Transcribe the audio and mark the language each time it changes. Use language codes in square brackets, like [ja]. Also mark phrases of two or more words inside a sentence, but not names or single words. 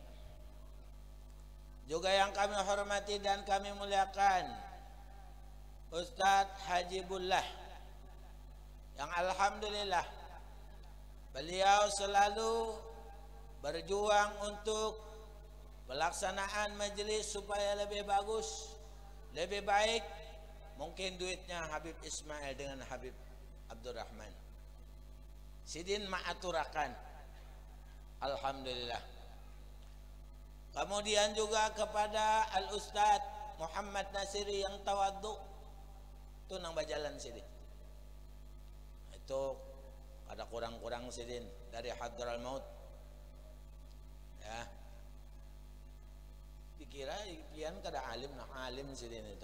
[id] Juga yang kami hormati dan kami muliakan Ustadz Hajibullah yang alhamdulillah beliau selalu berjuang untuk pelaksanaan majelis supaya lebih bagus, lebih baik. Mungkin duitnya Habib Ismail dengan Habib Abdurrahman sidin ma'aturakan, alhamdulillah. Kemudian juga kepada Al-Ustadz Muhammad Nasiri yang tawadhu itu nang bajalan sidin. [bjn] Itu ada kurang-kurang sidin dari Hadral Maut. [id] Ya. [bjn] Dikira pian kada alim, nah alim sidin itu.